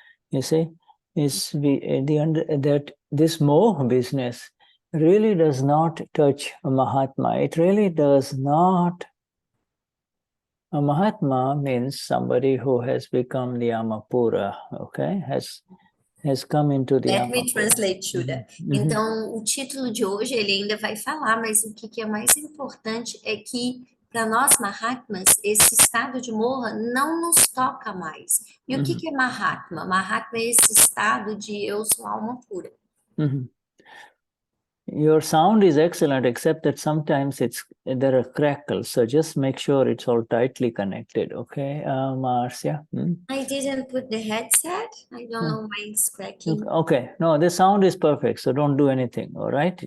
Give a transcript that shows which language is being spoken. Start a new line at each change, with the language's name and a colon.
English: You see, is that this Moha business really does not touch a Mahatma. It really does not. A Mahatma means somebody who has become the Amapura, okay? Has come into the Let me Amapura. translate, Shuddha.
Portuguese: Então, o título de hoje ele ainda vai falar, mas o que é mais importante é que, para nós Mahatmas, esse estado de Moha não nos toca mais. E o que é Mahatma? Mahatma é esse estado de eu sou alma pura.
English: Your sound is excellent, except that sometimes there are crackles. So just make sure it's all tightly connected, okay, Marcia? I didn't put the headset. I don't know why it's cracking. Okay, no, the sound is perfect, so don't do anything, all right?